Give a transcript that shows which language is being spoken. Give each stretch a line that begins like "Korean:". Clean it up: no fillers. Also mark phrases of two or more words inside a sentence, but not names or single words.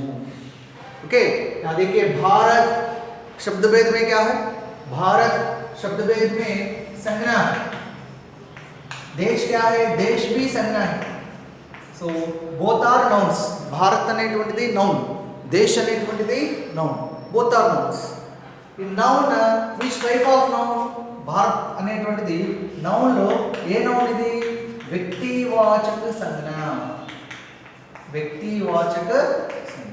Hindi: ओके, यहाँ देखिए भारत शब्द भेद में क्या है? भारत शब्द भेद में संज्ञा है. देश क्या है? देश भी संज्ञा है.
English: so both are nouns.
Telugu: భారత్ అనేటువంటిది నౌన్, దేశ్ అనేటువంటిది నౌన్.
English: both are nouns. ఈ noun which type of noun?
Telugu: భారత్ అనేటువంటిది నౌన్లో ఏ నౌన్ ఇది?
Hindi: व्यक्तिवाचक संज्ञा. व्यक्तिवाचक संज्ञा.